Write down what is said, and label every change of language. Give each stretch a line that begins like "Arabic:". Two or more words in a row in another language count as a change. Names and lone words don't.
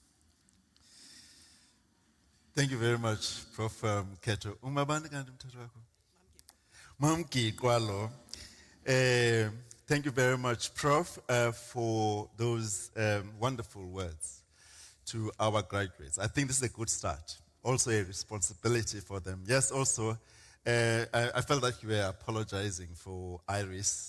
English: Thank you very much, Prof. Keto.
Zulu: Umabani kanti mthetho wakho?
English: Mamki Kwalo. Thank you very much, Prof, for those wonderful words to our graduates. I think this is a good start. Also a responsibility for them. Yes, also, I felt like you were apologizing for Iris.